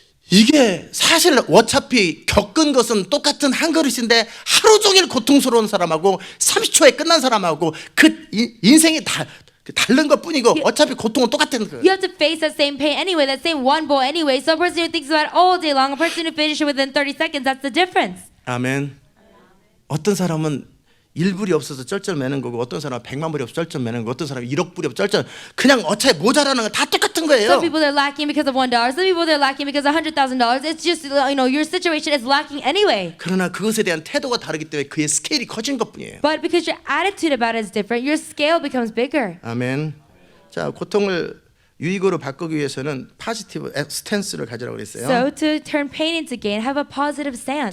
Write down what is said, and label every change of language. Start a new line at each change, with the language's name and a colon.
Korean: 이게 사실 어차피 겪은 것은 똑같은 한 그릇인데 하루 종일 고통스러운 사람하고 30초에 끝난 사람하고 인생이 다른 것뿐이고 어차피 고통은 똑같은 거예요.
English: You have to face that same pain anyway, that same one bowl anyway. So a person who thinks about it all day long, a person who finishes it within 30 seconds, that's the difference.
Korean: 아멘. 어떤 사람은 1불이 없어서 쩔쩔매는 거고 어떤 사람은 100만 불이 없어서 쩔쩔매는 거고 어떤 사람은 1억 불이 없어서 쩔쩔 그냥 어차피 모자라는 건 다 똑같은 거예요.
English: Some people they're lacking because of $1. Some people they're lacking because of $100,000. It's just your situation is lacking anyway.
Korean: 그러나 그것에 대한 태도가 다르기 때문에 그의 스케일이 커진 것뿐이에요.
English: But because your attitude about it is different, your scale becomes bigger.
Korean: 아멘. 자, 고통을 유익으로 바꾸기 위해서는 포지티브 스탠스를 가지라고 그랬어요.
English: So to turn pain into gain, have a positive stance.